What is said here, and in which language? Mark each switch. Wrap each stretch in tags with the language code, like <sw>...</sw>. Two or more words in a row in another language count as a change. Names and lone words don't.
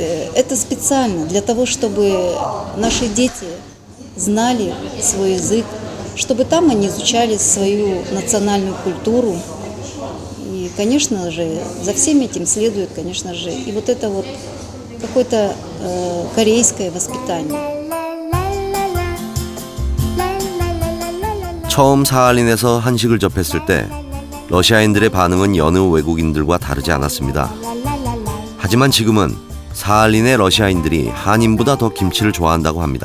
<ru>Это специально для того, чтобы наши дети знали свой язык, чтобы там они изучали свою национальную культуру. И, конечно же, за всем этим следует, конечно же, и вот это вот какое-то корейское воспитание.</ru> <ko>처음 사할린에서 한식을 접했을 때 러시아인들의 반응은 여느 외국인들과 다르지 않았습니다. 하지만 지금은 사할린의 러시아인들이 한인보다 더 김치를 좋아한다고 합니다.</ko>